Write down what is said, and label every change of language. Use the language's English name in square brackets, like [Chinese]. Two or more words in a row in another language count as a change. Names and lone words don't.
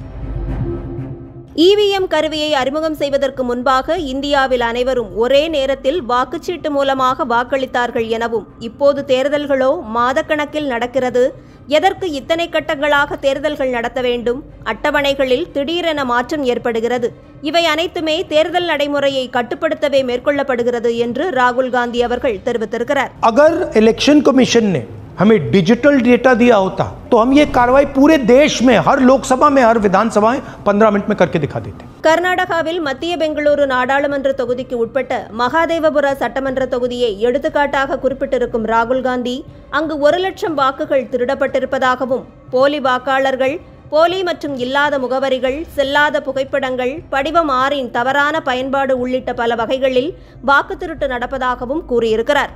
[Tamil] இவிஎம் கருவியை அறிமுகம் செய்வதற்கு முன்பாக இந்தியாவில் அனைவரும் ஒரே நேரத்தில் வாக்குச்சீட்டு மூலமாக வாக்களித்தார்கள் எனவும், இப்போது தேர்தல்களோ மாதக்கணக்கில் நடக்கிறது, எதற்கு இத்தனை கட்டங்களாக தேர்தல்கள் நடத்த வேண்டும், அட்டவணைகளில் திடீரென மாற்றம் ஏற்படுகிறது, இவை அனைத்துமே தேர்தல் நடைமுறையை கட்டுப்படுத்தவே மேற்கொள்ளப்படுகிறது என்று ராகுல் காந்தி அவர்கள் தெரிவித்திருக்கிறார். [Hindi] अगर इलेक्शन कमीशन ने हमें डिजिटल डेटा दिया होता तो हम ये कार्रवाई पूरे देश में हर लोकसभा में हर विधानसभा में 15 मिनट में करके दिखा देते. [Tamil] கர்நாடகாவில் மத்திய பெங்களூரு நாடாளுமன்ற தொகுதிக்கு உட்பட்ட மகாதேவபுர சட்டமன்ற தொகுதியை எடுத்துக்காட்டாக குறிப்பிட்டிருக்கும் ராகுல் காந்தி அங்கு 1 லட்சம் வாக்குகள் திருடப்பட்டிருப்பதாகவும், போலி வாக்காளர்கள், போலி மற்றும் இல்லாத முகவரிகள், செல்லாத புகைப்படங்கள், படிவம் 6 தவறான பயன்பாடு உள்ளிட்ட பல வகைகளில் வாக்கு திருட்டு நடப்பதாகவும் கூறியிருக்கிறார்.